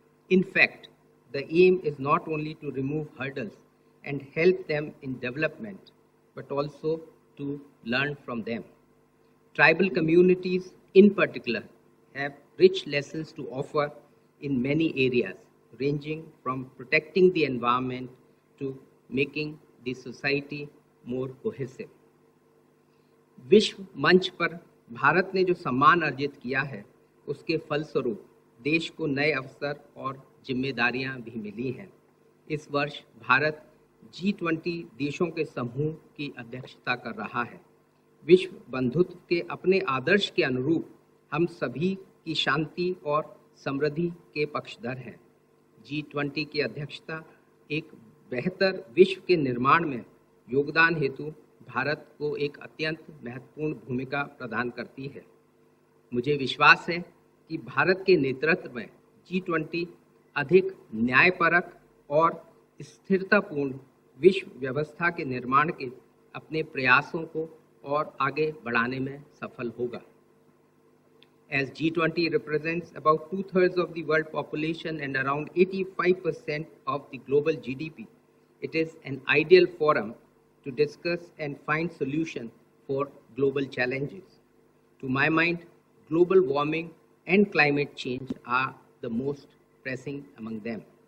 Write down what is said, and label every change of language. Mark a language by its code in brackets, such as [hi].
[en] In fact, the aim is not only to remove hurdles and help them in development, but also to learn from them. Tribal communities in particular have rich lessons to offer in many areas, ranging from protecting the environment to making the society more cohesive. [hi] विश्व मंच पर भारत ने जो सम्मान अर्जित किया है, उसके फलस्वरूप देश को नए अवसर और जिम्मेदारियां भी मिली हैं। इस वर्ष भारत G20 देशों के समूह की अध्यक्षता कर रहा है। विश्व बंधुत्व के अपने आदर्श के अनुरूप हम सभी की शांति और समृद्धि के पक्षधर हैं। G20 की अध्यक्षता एक बेहतर विश्व के निर्माण में योगदान हेतु भारत को एक अत्यंत महत्वपूर्ण भूमिका प्रदान करती है। मुझे विश्वास है कि भारत के नेतृत्व में G20 अधिक न्यायपरक और स्थिरतापूर्ण विश्व व्यवस्था के निर्माण के अपने प्रयासों को और आगे बढ़ाने में सफल होगा। [en] As G20 represents about 2/3 of the world population and around 85% of the global GDP, it is an ideal forum to discuss and find solutions for global challenges. To my mind, global warming and climate change are the most pressing among them.